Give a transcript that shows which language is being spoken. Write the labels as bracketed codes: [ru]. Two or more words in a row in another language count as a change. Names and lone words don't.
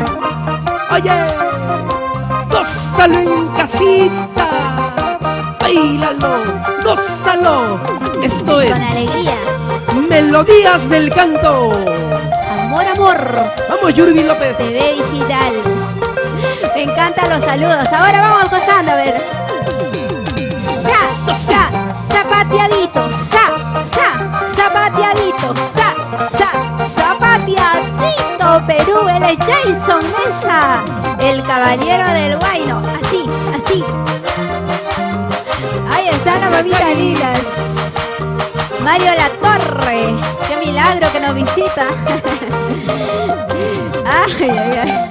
[es] Oye, gózalo en casita, bailalo, gózalo. Esto es Con alegría. Melodías del Canto. Amor, amor. Vamos, Yurbi López. TV digital. Me encantan los saludos. Ahora vamos gozando, a ver. Zapateadito, zapateadito, zapateadito, Perú, él es Jason Mesa, el caballero del guayno, así, así. Ahí están las mamitas lindas. Mario La Torre, qué milagro que nos visita. Ay, ay, ay.